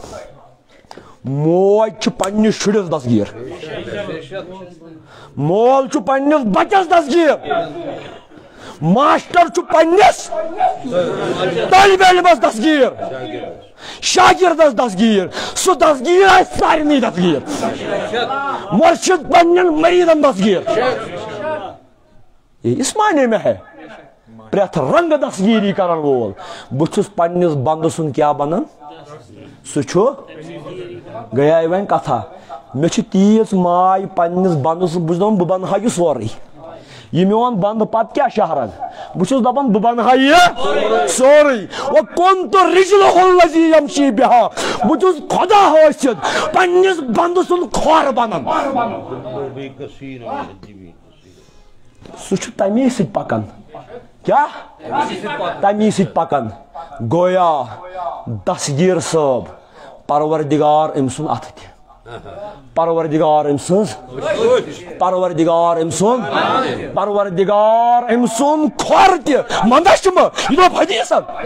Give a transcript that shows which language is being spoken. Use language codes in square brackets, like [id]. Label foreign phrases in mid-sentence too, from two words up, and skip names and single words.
[ks] موج چھِ پننِس شُرِس دستگیر مول چھُ پننِس بچس دستگیر ماسٹر چھُ پننِس طٲلبہِ علمس دستگیر شاگردس دستگیر سُہ دستگیر آسہِ سارنٕے دستگیر مرشد پننٮ۪ن مریٖدن دستگیر [ur] اس معنی میں ہے [ks] پرٛٮ۪تھ رنگہٕ دستگیری کرن وول بہٕ چھُس پننِس بنٛدٕ سُنٛد کیٛاہ بنان سُہ چھُ گٔیے وۄنۍ کتھا مےٚ چھِ تیٖژ ماے پننِس بنٛدٕ سُنٛد بہٕ چھُس دپان بہٕ بنہٕ ہا یہِ سورُے یہ میون بنٛد پتہٕ کیٛاہ شہرن بہٕ چھُس دپان بہٕ بنہٕ ہا یہِ سورُے [ar] وَكُنتُ رِجْلُهُ الَّذِي يَمشِي بِهَا [ks] بہٕ چھُس خۄدا ٲسِتھ پننِس بنٛدٕ سُنٛد کھۄر بنان سُہ چھُ تمی سۭتۍ پکان کیٛاہ تمی سۭتۍ پکان گویا دستگیر صٲب پروردگار أمۍ سُنٛد اَتھٕ تہِ پروردگار أمۍ سٕنٛز پروردگار أمۍ سُنٛد پروردگار أمۍ سُنٛد کھۄر تہِ منٛدچھمہٕ یہِ دوٚپ حدیٖثن